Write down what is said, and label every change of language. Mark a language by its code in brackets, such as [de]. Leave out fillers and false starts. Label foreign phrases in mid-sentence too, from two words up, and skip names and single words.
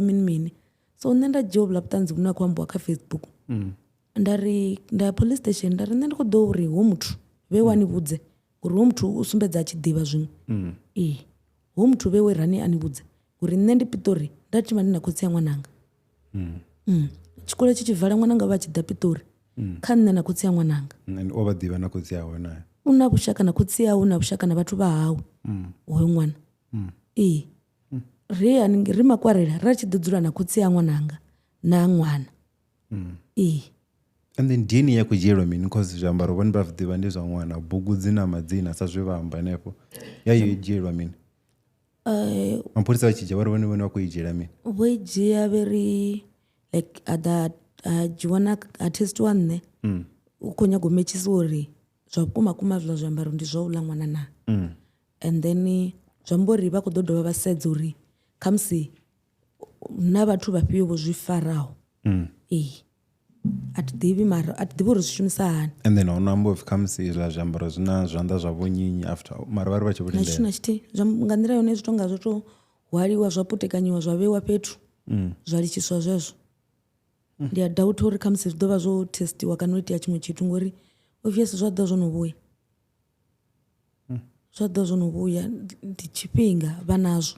[ve] mini mini so nṋe nda dzhia hovhuḽa vhuṱanzi vhune a khou ambiwa kha Facebook nda ya police station nda ri nṋe ndi khou ḓo uri hu muthu vhe wani vhudze uri hu muthu u sumbedza a tshi ḓivha zwiṅwe hu muthu vhe we rani ani vhudze uri nṋe ndi Piṱori nda thima ndi na khotsi ya ṅwananga tshikolo tshi tshi vala ṅwananga vha tshi ḓa Piṱori kha nṋe na khotsi ya ṅwananga o vha ḓivha na khotsi yawe naye u na vhushaka na khotsi yawe na vhushaka na vhathu vha hawe hoyo ṅwana ri makwarela ra tshi ḓo dzula na khotsi ya ṅwananga na ṅwana [en] and then [ve] DNA ya khou dzhielwa mini because zwiambaro vhone vha ḓivha ndi zwa ṅwana bugu dzina madzina sa zwe vha amba hanefho ya yo dzhielwa mini mapholisa vha tshi dzhia vhari vhone vha khou i dzhiela mini vho i dzhia vheri like a dzhiwa na a testiwa nṋe u khou nyaga u metshisiwa uri zwa vhukuma kuma zwiḽa zwiambaro ndi zwa uḽa ṅwana na [en] and then [ve] zwi amba uri vha khou ḓo dovha vha sedza uri khamusi na vhathu vhafhio vho zwi faraho a thi ḓivhi mara a thi ḓivhi uri zwi shumisa hani [en] and then [ve] ono amba upfi khamusi izwiḽa zwiambaro zwi na zwanḓa zwa vhonyinyi after mara vha ri vha tshi vho na tshithu na tshithihi nga nḓila yone zwi tonga zwo to hwaliwa zwa putekanyiwa zwa vheiwa fhethu zwa litshiswa zwezwo ndi a doubt uri khamusi zwi ḓo vha zwo testiwa kana u itea tshiṅwe tshithu ngori obviously zwa ḓo zwo no vhuya ndi tshifhinga vha nazwo